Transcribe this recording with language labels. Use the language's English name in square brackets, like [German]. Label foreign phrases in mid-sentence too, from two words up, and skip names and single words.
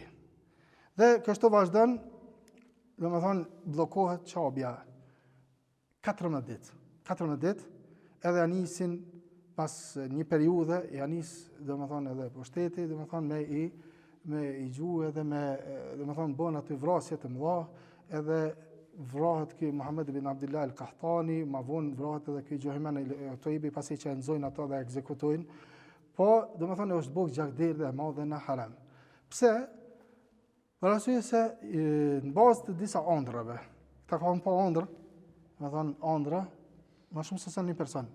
[Albanian] Dhe kështu vazhdon, domethënë bllokohet Qabja 14 ditë. 14 ditë edhe anisin pas një periudhe domethënë edhe pushteti, domethënë me i gjuhë edhe domethënë bën aty vrasje të mëdha, edhe vrahet ky Muhammed ibn Abdullah al-Qahtani, ma vonë vrahet edhe ky Gjuhejman el-Utejbi pasi që nxojnë ato dhe ekzekutojnë. Po, domethënë është bërë gjakderdhje e madhe në Haram. Pse? Për arsye se në bazë të disa ëndrave, ta kanë pa ëndër, domethënë ëndra më shumë se sa një person.